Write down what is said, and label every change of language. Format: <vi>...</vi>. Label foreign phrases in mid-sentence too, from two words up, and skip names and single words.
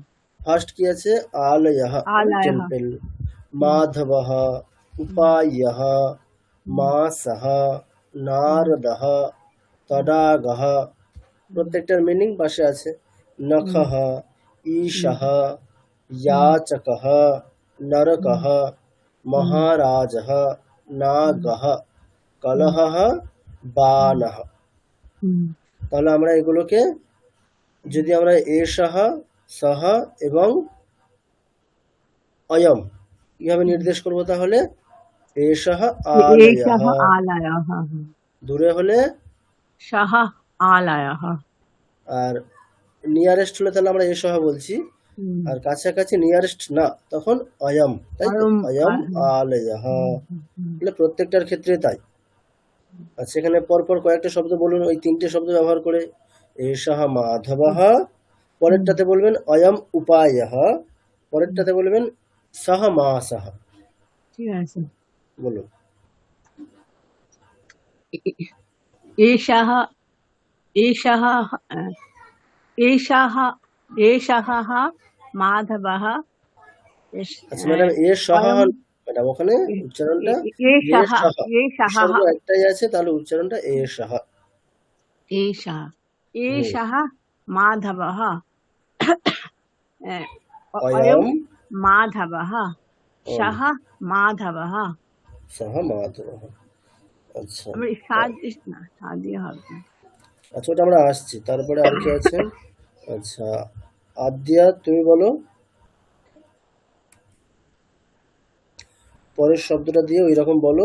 <bn>ফার্স্ট কি আছে? আলয়ঃ মানে</bn> <sa>আলায়ः</sa> <bn>টেম্পল,</bn> <sa>মাধবঃ উপায়ঃ, মাসঃ, নারদঃ, তডাগঃ,</sa> <bn>প্রত্যেকটার মিনিং পাশে আছে।</bn> <sa>নখঃ, ঈশঃ, याचकः, नरकः, महाराजः, नागः, কলহঃ, বানঃ।</sa> <bn>তাহলে আমরা এগুলোকে যদি আমরা</bn> <sa>এষঃ, সহ</sa> <bn>এবং অয়ম কিভাবে নির্দেশ করব?</bn> <sa>তাহলে এষঃ আলয়ঃ, एषः आलयः</sa> <bn>দূরে হলে,</bn> <sa>सः आलयः</sa> <bn>আর নিয়ারেস্ট হলে তাহলে আমরা এষঃ বলছি, আর কাছাকাছি নিয়ারেস্ট না তখন অয়ম, তাই তো?</bn> <sa>অয়ম অয়ম আলয়ঃ,</sa> <bn>তাহলে প্রত্যেকটার ক্ষেত্রে তাই। আচ্ছা, এখানে পরপর কয়েকটা শব্দ বলুন, ওই তিনটে শব্দ ব্যবহার করে।</bn> <sa>এষঃ মাধবঃ,</sa> <bn>পরেরটাতে বলবেন</bn> <sa>অয়ম উপায়ঃ,</sa> <bn>পরেরটাতে বলবেন</bn> <sa>সহ মাসঃ।</sa> <bn>ঠিক আছে। বলুন।</bn> <sa>एषः एषः एषः एषः माधवः</sa> <bn>আচ্ছা ম্যাডাম, এ সহ,</bn> <sa>অয়ম</sa> <bn>ম্যাডাম ওখানে উচ্চারণটা এ</bn> <sa>एषः সহ, एषः</sa> <bn>সর্ব একটাই আছে, তাহলে উচ্চারণটা এ সহ।</bn> <sa>एषः एषः माधवः অয়ম अयं माधवः सः माधवः। সহ মাধবঃ। আচ্ছা</sa> <bn>আমরা সাদ না সাদ দিয়ে হবে না। আচ্ছা, ওটা আমরা আসছি। তারপরে আর কি আছে? আচ্ছা, আদ্যা তুমি বলো পরের শব্দটা দিয়ে ওই রকম বলো।</bn>